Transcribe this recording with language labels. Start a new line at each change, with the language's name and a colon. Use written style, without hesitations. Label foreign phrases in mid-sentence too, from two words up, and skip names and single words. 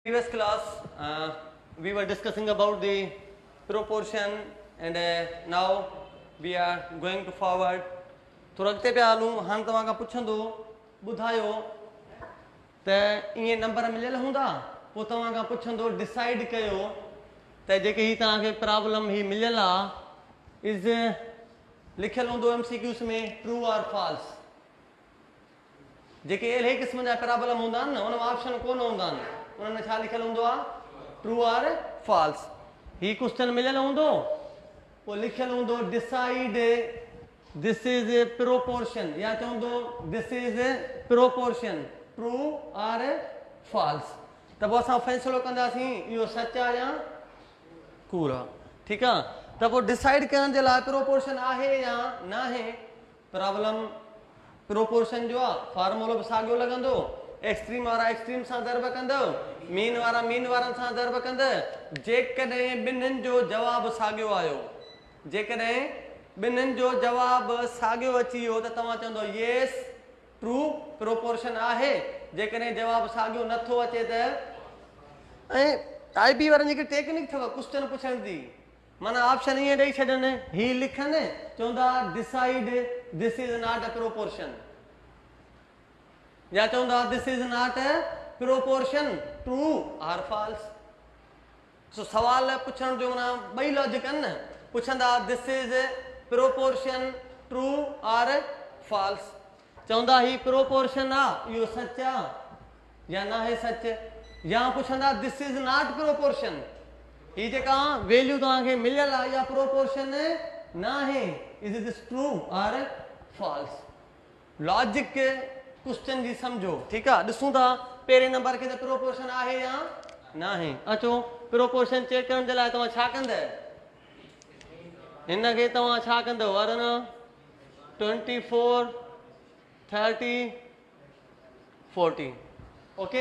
English: Previous class we were discussing about the proportion and now we are going to forward.
Sindhi: तो अॻिते पिया हलूं हाणे तव्हां खां पुछंदो ॿुधायो त ईअं नंबर मिलियल हूंदा पोइ तव्हां खां पुछंदो डिसाइड कयो त जेके हीअ तव्हांखे प्रॉब्लम ही मिलियल आहे इज़ लिखियल हूंदो MCQs में
English: true or false.
Sindhi: जेके अहिड़े क़िस्म जा प्रॉब्लम हूंदा आहिनि न उन में ऑप्शन कोन हूंदा आहिनि उन्हनि में छा लिखियल हूंदो आहे
English: true or false.
Sindhi: ही क्वेश्चन मिलियल हूंदो पोइ लिखियल हूंदो
English: decide this is a proportion
Sindhi: या चवंदो
English: this is a proportion true or false.
Sindhi: त पोइ असां फ़ैसिलो कंदासीं इहो सच आहे या कूड़ आहे. ठीकु आहे. त पोइ डिसाइड करण जे लाइ प्रोपोर्शन आहे या न आहे. प्रॉब्लम प्रोपोर्शन जो आहे फॉर्मूलो बि साॻियो लॻंदो. एक्सट्रीम वारा एक्सट्रीम सां दर्ब कंदव मीन वारा मीन वारनि सां दर्ब कंदव. जेकॾहिं ॿिन्हिनि जो जवाबु साॻियो आयो जेकॾहिं ॿिन्हिनि जो जवाबु साॻियो अची वियो त तव्हां चवंदो
English: yes true
Sindhi: प्रोपोर्शन आहे. जेकॾहिं जवाबु साॻियो नथो अचे त ऐं IB वारनि जेके टेक्निक अथव क्वेश्चन पुछण जी माना ऑप्शन ईअं ॾेई छॾनि ही लिखनि चवंदा
English: decide this is not a proportion
Sindhi: या चवंदा
English: this is not a proportion true or false.
Sindhi: सो सवाल पुछण जो माना ॿई लॉजिक आहिनि न.
English: पुछंदा this is proportion true or false.
Sindhi: चवंदा ही प्रोपोर्शन आहे इहो सच आहे या न आहे सच. या पुछंदा
English: this is not proportion
Sindhi: ही जेका वैल्यू तव्हांखे मिलियल आहे या प्रोपोर्शन न आहे
English: is this true or false. logic question
Sindhi: जी सम्झो. ठीकु आहे. ॾिसूं था पहिरें नंबर खे त प्रोपोर्शन आहे या न आहे. अचो प्रोपोर्शन चेक करण जे लाइ तव्हां छा कंदव हिन खे तव्हां छा कंदव अरन 24 30 40 ओके.